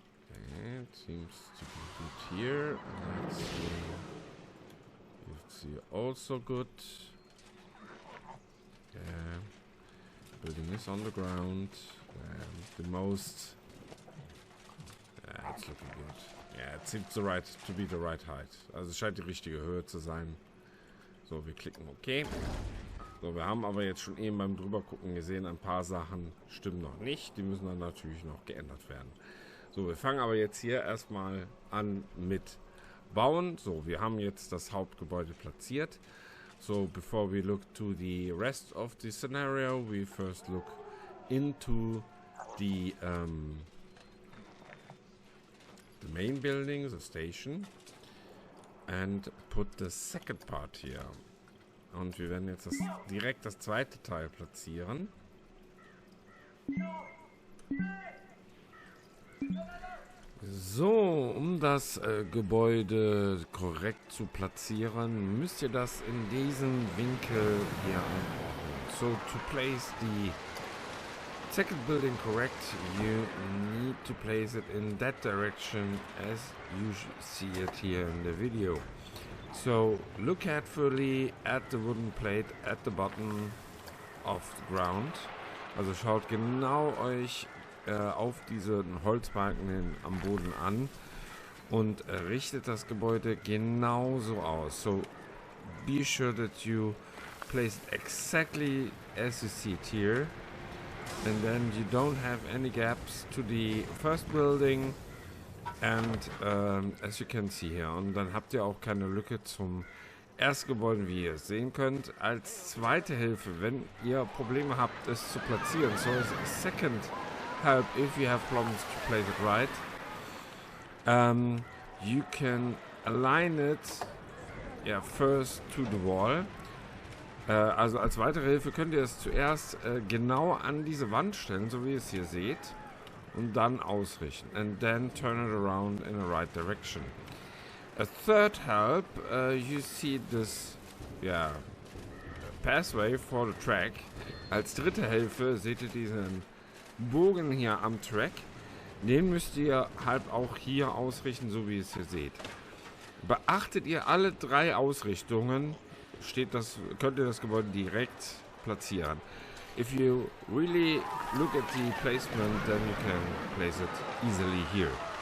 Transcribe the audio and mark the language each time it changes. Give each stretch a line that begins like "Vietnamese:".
English: Okay, it seems to be good here. Let's see. It's also good. Yeah. Building is on the ground. The most. Yeah, it's looking good. Yeah, it seems to be the right height.
German: Also es scheint die richtige Höhe zu sein. So, wir klicken OK. So, wir haben aber jetzt schon eben beim drüber gucken gesehen, ein paar Sachen stimmen noch nicht. Die müssen dann natürlich noch geändert werden. So, wir fangen aber jetzt hier erstmal an mit Bauen. So, wir haben jetzt das Hauptgebäude platziert.
English: So, before we look to the rest of the scenario, we first look into the main building, the station, and put the second part here.
German: Und wir werden jetzt direkt das zweite Teil platzieren. So, um das Gebäude korrekt zu platzieren, müsst ihr das in diesem Winkel hier einordnen.
English: So, to place the second building correct, you need to place it in that direction as you see it here in the video. So, look carefully at the wooden plate at the bottom of the ground.
German: Also schaut genau euch auf diesen Holzbalken am Boden an und richtet das Gebäude genauso aus.
English: So be sure that you place it exactly as you see it here, and then you don't have any gaps to the first building and as you can see here.
German: Und dann habt ihr auch keine Lücke zum Erstgebäude, wie ihr es sehen könnt. Als zweite Hilfe, wenn ihr Probleme habt, es zu platzieren,
English: so as a second help if you have problems to place it right, you can align it first to the wall.
German: Also als weitere Hilfe könnt ihr es zuerst genau an diese Wand stellen, so wie ihr es hier seht, und dann ausrichten.
English: And then turn it around in the right direction. A third help, you see this ja, Pathway for the Track.
German: Als dritte Hilfe seht ihr diesen Bogen hier am Track. Den müsst ihr halt auch hier ausrichten, so wie ihr es hier seht. Beachtet ihr alle 3 Ausrichtungen, könnt ihr das Gebäude direkt platzieren.
English: If you really look at the placement, then you can place it easily here.